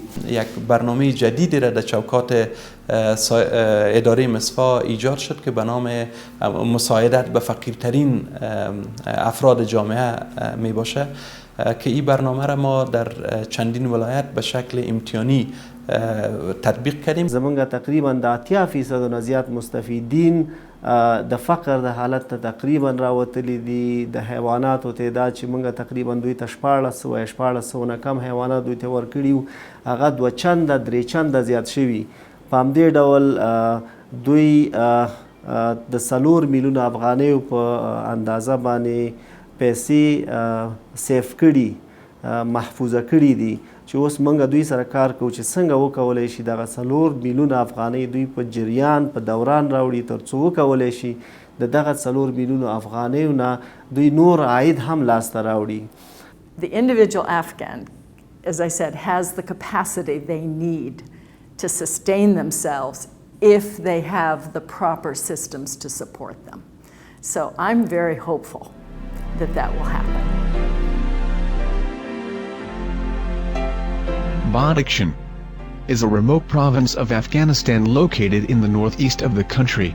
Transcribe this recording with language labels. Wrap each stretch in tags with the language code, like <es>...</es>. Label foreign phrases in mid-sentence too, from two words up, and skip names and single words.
<fa>یک برنامه جدیدی را در چوکات اداره مصفا ایجاد شد که به نام مساعدت به فقیرترین افراد جامعه می باشه که این برنامه را ما در چندین ولایت به شکل امتحانی تطبیق کردیم.</fa> <ps>زمونږ تقریبا د 80% نه زیات مستفیدین د فقر د حالت تقریبا راوتلی دي. د حیواناتو تعداد چې موږ تقریبا دوی ته 1400 نه کم حیوانات دوی ته ورکړي هغه 2 چنده 3 چنده زیات شوي. په همدې ډول دوی د 4 میلیونه افغانیو په اندازه باندې پیسې سیف کړي محفوظه کړي دي چې اوس موږ دوی سره کار کوو چې څنګه وکولی شي دغه 4 میلیونه افغانۍ دوی په جریان په دوران راوړي تر څو وکولی شي د دغه 4 میلیونه افغانیو نه دوی نور عاید هم لاسته راوړي.</ps> <en>The individual Afghan, as I said, has the capacity they need to sustain themselves if they have the proper systems to support them. So I'm very hopeful that that will happen. Badakhshan is a remote province of Afghanistan located in the northeast of the country.</en>